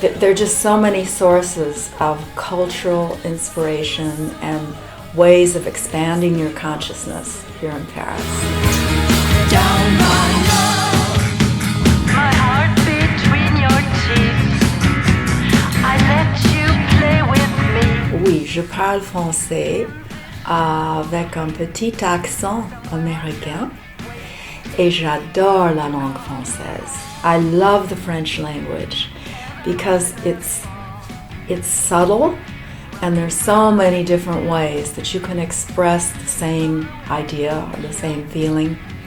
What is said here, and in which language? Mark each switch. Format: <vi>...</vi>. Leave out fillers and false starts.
<en>There are just so many sources of cultural inspiration and ways of expanding your consciousness here in Paris. Down my love, my heart between your teeth. I let you play with me.</en> <fr>Oui, je parle français avec un petit accent américain, et j'adore la langue française.</fr> <en>I love the French language because it's subtle, and there's so many different ways that you can express the same idea or the same feeling.</en>